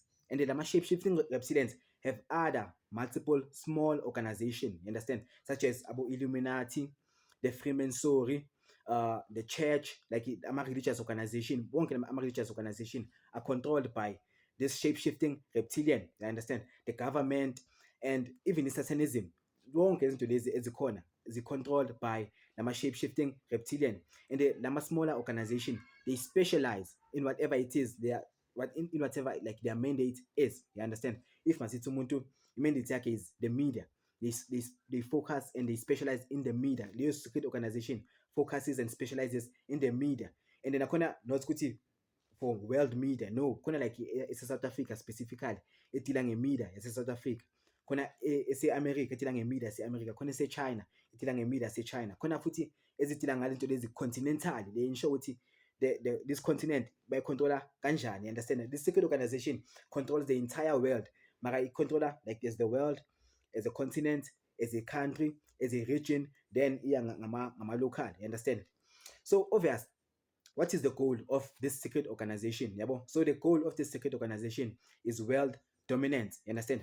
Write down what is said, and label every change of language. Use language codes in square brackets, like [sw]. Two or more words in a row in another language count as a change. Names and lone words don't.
[en] And the shape-shifting reptilians have other multiple small organizations, you understand, such as Abu Illuminati, the Freemasonry, the church, like religious organization, one religious organization are controlled by this shape-shifting reptilian, you understand, the government, and even the satanism. [zu] Wonke izinto lezi ezikhona [en] controlled by nama shape-shifting reptilian, and the nama smaller organization, they specialize in whatever it is they are, in whatever like their mandate is, you understand. If [zu] masithi umuntu [en] mandate yakhe is the media, they focus and they specialize in the media. Leyo secret organization focuses and specializes in the media. And then [zu] akhona not ukuthi [en] for world media, [zu] no, khona like South Africa specifically etila ngemedia South Africa, khona ese-America etila ngemedia ese-America, khona ese-China etila ngemedia ese-China, khona futhi ezitila ngalento lezi continental, [en] they ensure [zu] ukuthi [en] this continent [zu] bayicontrola kanjani, [en] you understand. This secret organization controls the entire world, [zu] mara icontrola [en] like there's the world as a continent, as a country, as a region, then [zu] iya ngama [en] local, you understand. So obvious, what is the goal of this secret organization? Yabo? So the goal of this secret organization is world dominance, you understand?